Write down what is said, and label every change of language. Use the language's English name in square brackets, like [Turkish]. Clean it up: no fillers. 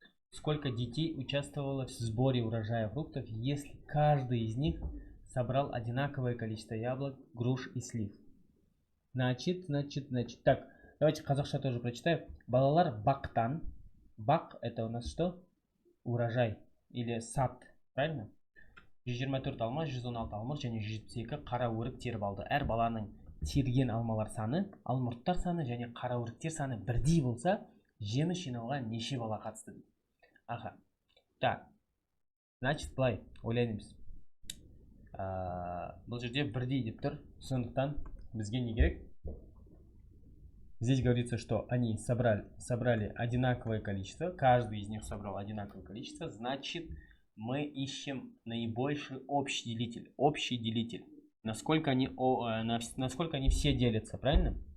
[Russian] Сколько детей участвовало в сборе урожая фруктов, если каждый из них собрал одинаковое количество яблок, груш и слив? Значит. Так, давайте [Kazakh] қазақша [Russian] тоже прочитаем. [Kazakh] Балалар бақтан. Бақ [Russian] это у нас что? Урожай или сад, правильно? [Kazakh] 124 алма, 116 алмұрт және 172 қара өрік теріп алды. Әр баланың терген алмалар саны, алмұрттар саны және қара өріктер саны бірдей болса, жеміс жинауға неше бала қатысты дейді. [Russian] Аха. Так. Значит, [Kazakh] былай ойлаймыз. Бұл жерде бірдей деп тұр. Сондықтан бізге не керек? [Russian] Здесь говорится, что они собрали одинаковое количество. Каждый из них собрал одинаковое количество. Значит, мы ищем наибольший общий делитель. Общий делитель. Насколько они все делятся, правильно?